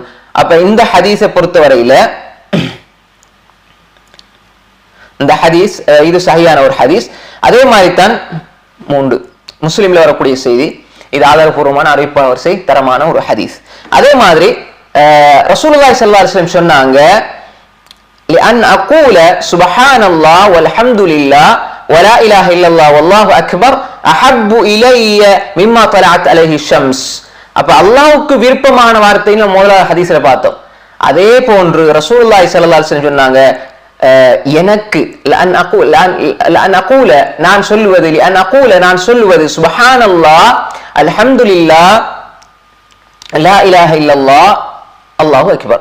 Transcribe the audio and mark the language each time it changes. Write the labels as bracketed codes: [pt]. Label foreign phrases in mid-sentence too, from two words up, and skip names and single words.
[ta] அப்ப இந்த ஹதீஸை பொறுத்தவரையில இந்த ஹதீஸ் இது சஹீஹான ஒரு ஹதீஸ். அதே மாதிரி தான் 3 முஸ்லிம்ல வரக்கூடிய செய்தி, இது ஆதாரபூர்வமான அறிவிப்பான வரிசை தரமான ஒரு ஹதீஸ். அதே மாதிரி [ar] رسول الله صلى الله عليه وسلم சொன்னாங்க, لأن أقول سبحان الله والحمد لله ولا إله إلا الله والله أكبر أحب إلي مما طلعت عليه الشمس. [ta] அப்ப அல்லாஹ்வுக்கு விருப்பமான வார்த்தைன்னு முதலாவது ஹதீஸ்ல பார்த்தோம். அதே போன்று [ar] رسول الله صلى الله عليه وسلم [ta] சொன்னாங்க, எனக்கு நான் சொல்லுவது [ar] سبحان الله الحمد لله لا إله إلا الله الله أكبر.